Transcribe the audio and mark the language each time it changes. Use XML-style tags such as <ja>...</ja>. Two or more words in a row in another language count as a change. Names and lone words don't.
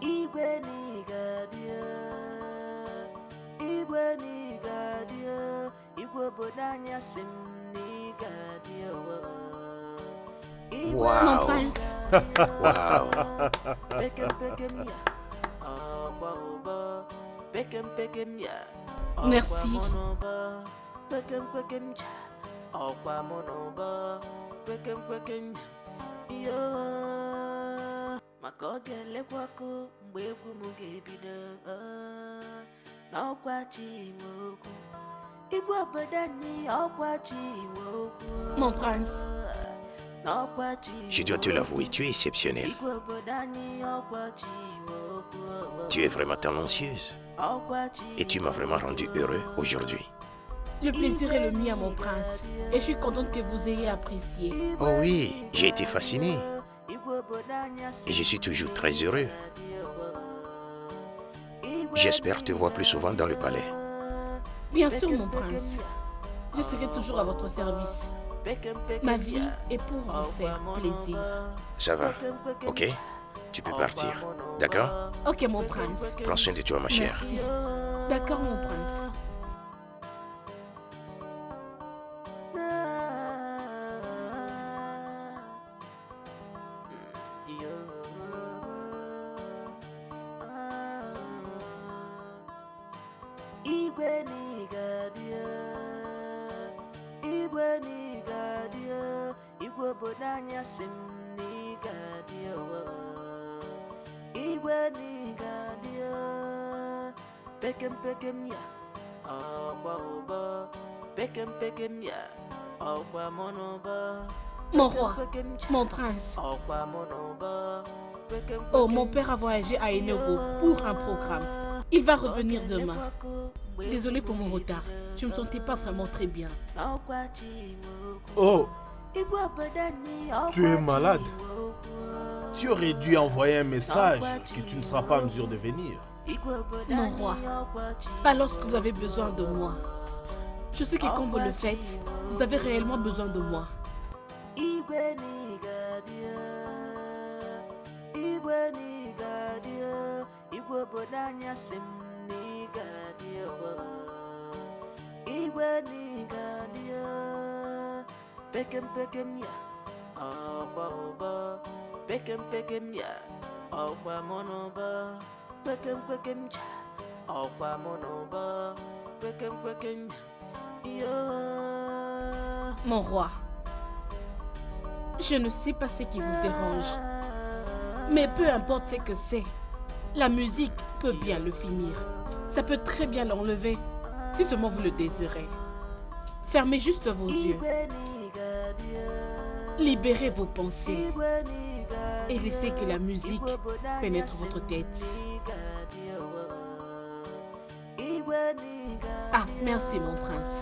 <fr>Mon Waouh. prince, Waouh. merci.</fr> <ig>Maka ọ ga-elekwakọ mgbe egwu m ga-ebido n'ọkwa chi nwe okwu igwe obodo anyị ọkwa chi nwe okwu</ig> <fr>Mon prince,</fr> <ig>n'ọkwa chi</ig> <fr>Je dois te l'avouer, tu es exceptionnelle.</fr> <ig>igwe obodo anyị ọkwa chi nwe okwu</ig> <fr>Tu es vraiment talentueuse.</fr> <ig>ọkwa chi</ig> <fr>Et tu m'as vraiment rendu heureux aujourd'hui. le plaisir est le mien, mon prince. Et je suis contente que vous ayez apprécié. Oh oui, j'ai été fasciné.</fr> <ig>igwe obodo anyị asị</ig> <fr>Et je suis toujours très heureux. J'espère te voir plus souvent dans le palais. Bien sûr, mon prince. Je serai toujours à votre service. Ma vie est pour vous faire plaisir. Ça va, ok? Tu peux partir, d'accord? Ok, mon prince. Prends soin de toi, ma chère. Merci. D'accord, mon prince.</fr> <ig>Igwe n'ịgadio, igwe n'ịgadio, igwe obodo anyị asị m n'ịgadio, igwe n'ịgadio, pekem pekem ya, ọgba ụbọ, pekem pekem ya, ọgba mọnụbọ,</ig> <fr>Mon roi, mon prince.</fr> <ig>ọgba mọnụbọ, pekem</ig> <fr>Oh, mon père a voyagé à Enugu pour un programme. Il va revenir demain. Désolée pour mon retard. Je me sentais pas vraiment très bien. Oh, tu es malade. Tu aurais dû envoyer un message que tu ne seras pas en mesure de venir. Mon roi, pas lorsque vous avez besoin de moi. Je sais que quand vous le faites, vous avez réellement besoin de moi.</fr> <ig>Pekem pekem ya, ọgba ụbọ, pekem pekem ya, ọgba mọnụbọ, pekem pekem ja, ọgba mọnụbọ, pekem pekem ya.</ig> <fr>Mon roi, je ne sais pas ce qui vous dérange. Mais peu importe ce que c'est, la musique peut bien le finir. Ça peut très bien l'enlever, si seulement vous le désirez. Fermez juste vos yeux. Libérez vos pensées et laissez que la musique pénètre votre tête. Ah, merci mon prince.</fr>